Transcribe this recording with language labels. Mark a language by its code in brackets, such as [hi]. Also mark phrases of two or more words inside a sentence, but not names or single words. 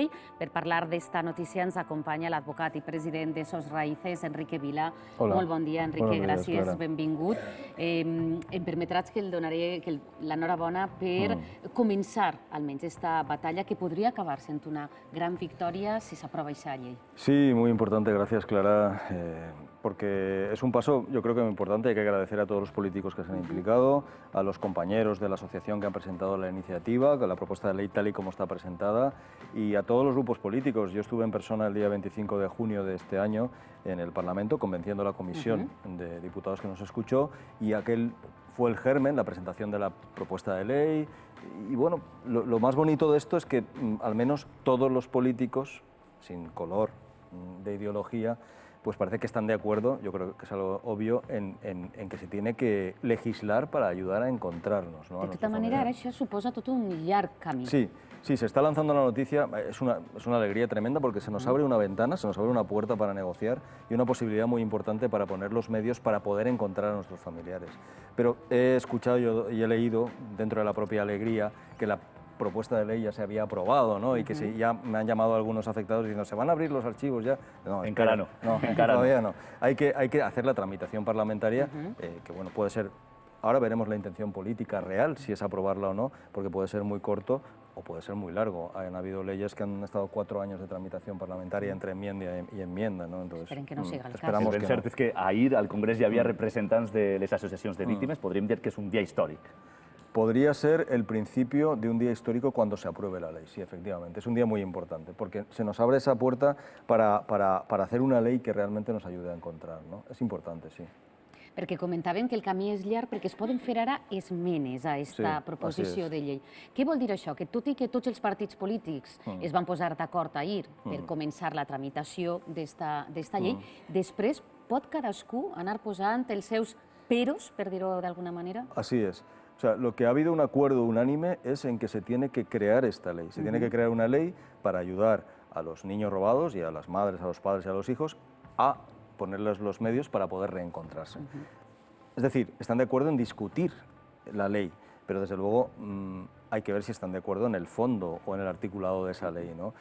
[ca] Per parlar d'esta notícia ens acompanya l'advocat i president de Sos Raíces, Enrique Vila. Hola. Molt bon dia, Enrique. Gràcies, Clara. Benvingut. Em permetràs que el donaré l'enhorabona per començar almenys esta batalla que podria acabar sent una gran victòria si s'aprova aquesta llei. [es] Sí, muy importante, gracias Clara, porque es un paso, yo creo que muy importante. Hay que agradecer a todos los políticos que se han implicado, a los compañeros de la asociación que han presentado la iniciativa, con la propuesta de ley tal y como está presentada, y a todos los grupos políticos. Yo estuve en persona el día 25 de junio de este año en el Parlamento, convenciendo a la comisión de diputados que nos escuchó, y aquel fue el germen, la presentación de la propuesta de ley. Y bueno, lo más bonito de esto es que al menos todos los políticos, sin color de ideología, pues parece que están de acuerdo, yo creo que es algo obvio, en que se tiene que legislar para ayudar a encontrarnos, ¿no? [ca] De tota manera, ara això suposa tot un llarg camí. [es] Sí, se está lanzando la noticia, es una alegría tremenda porque se nos abre una ventana, se nos abre una puerta para negociar y una posibilidad muy importante para poner los medios para poder encontrar a nuestros familiares. Pero he escuchado y he leído, dentro de la propia alegría, que la propuesta de ley ya se había aprobado, ¿no? Y que ya me han llamado algunos afectados diciendo, ¿se van a abrir los archivos ya? [ca] No, encara no. [es] Todavía no. Hay que hacer la tramitación parlamentaria, que bueno, puede ser, ahora veremos la intención política real, si es aprobarla o no, porque puede ser muy corto o puede ser muy largo. Han habido leyes que han estado 4 años de tramitación parlamentaria entre enmienda i enmienda, no? Entonces, [ca] esperen que no siga el cas. [es] esperamos [ca] El [es] que [ca] cert [es] no. [ca] és que ahir al Congrés hi havia representants de les associacions de víctimes. Podríem dir que és un dia històric. [es] Podría ser el principio de un día histórico cuando se apruebe la ley, sí, efectivamente. Es un día muy importante, porque se nos abre esa puerta para hacer una ley que realmente nos ayude a encontrar, ¿no? Es importante, sí. [ca] Perquè comentaven que el camí és llarg perquè es poden fer ara esmenes a aquesta proposició de llei. Què vol dir això? Que tot i que tots els partits polítics es van posar d'acord ahir per començar la tramitació d'esta llei, després pot cadascú anar posant els seus peros, per dir-ho d'alguna manera? [es] Así es. O sea, lo que ha habido un acuerdo unánime es en que se tiene que crear esta ley. Se tiene que crear una ley para ayudar a los niños robados y a las madres, a los padres y a los hijos a ponerles los medios para poder reencontrarse. Es decir, están de acuerdo en discutir la ley, pero desde luego hay que ver si están de acuerdo en el fondo o en el articulado de esa ley, ¿no?